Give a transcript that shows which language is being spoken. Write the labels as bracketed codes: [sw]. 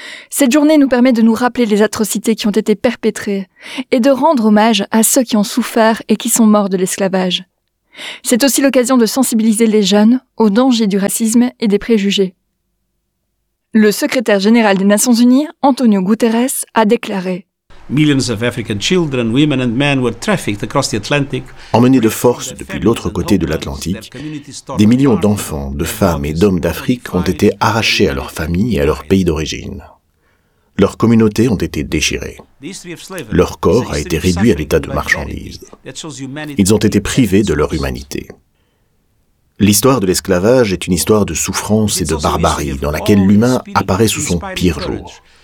[fr] Cette journée nous permet de nous rappeler les atrocités qui ont été perpétrées et de rendre hommage à ceux qui ont souffert et qui sont morts de l'esclavage. C'est aussi l'occasion de sensibiliser les jeunes aux dangers du racisme et des préjugés. Le secrétaire général des Nations Unies, Antonio Guterres, a déclaré: [en] Millions of African children, women and men were trafficked across the Atlantic. [fr] Emmenés de force depuis l'autre côté de l'Atlantique, des millions d'enfants, de femmes et d'hommes d'Afrique ont été arrachés à leur famille et à leur pays d'origine. Leurs communautés ont été déchirées. Leur corps a été réduit à l'état de marchandise. Ils ont été privés de leur humanité. L'histoire de l'esclavage est une histoire de souffrance et de barbarie dans laquelle l'humain apparaît sous son pire jour.